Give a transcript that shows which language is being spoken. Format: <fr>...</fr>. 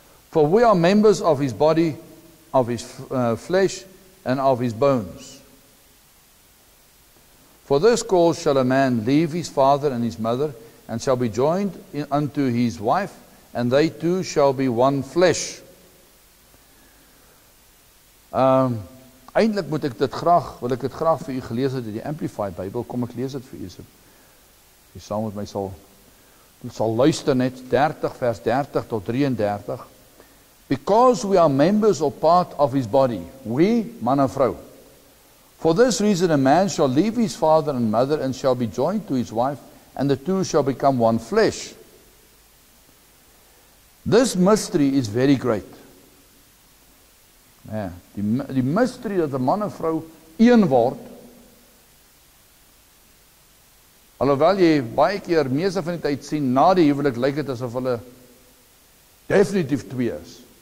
<en>For we are members of his body, of his flesh, and of his bones. For this cause shall a man leave his father and his mother, and shall be joined unto his wife, and they two shall be one flesh.</en> <af>Eintlik wil ek dit graag vir u gelees het in die Amplified Bible. Kom ek lees dit vir u. Jy saam met my sal luister net 30 vers 30 tot 33.</af> <en>Because we are members or part of his body, we,</en> <af>man en vrou.</af> <en>For this reason a man shall leave his father and mother and shall be joined to his wife, and the two shall become one flesh. This mystery is very great.</en> <af>Ja, die mystery dat 'n man en vrou een word, alhoewel jy baie keer meeste van die tyd sien, na die huwelik lyk dit asof hulle definitief twee is.</af>